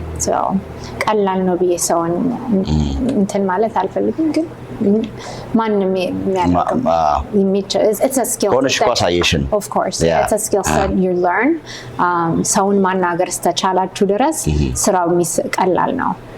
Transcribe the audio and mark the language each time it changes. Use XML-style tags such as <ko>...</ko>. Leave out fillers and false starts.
<am>So ቀላል ነው ብዬ ሰውን እንትን ማለት አልፈልግም ግን ማንም የሚያደርገው</am> <en>it's a skill set. Of course, it's a skill set you learn.</en> <am>ሰውን ማናገር ስተቻላችሁ ድረስ ስራው ቀላል ነው.</am>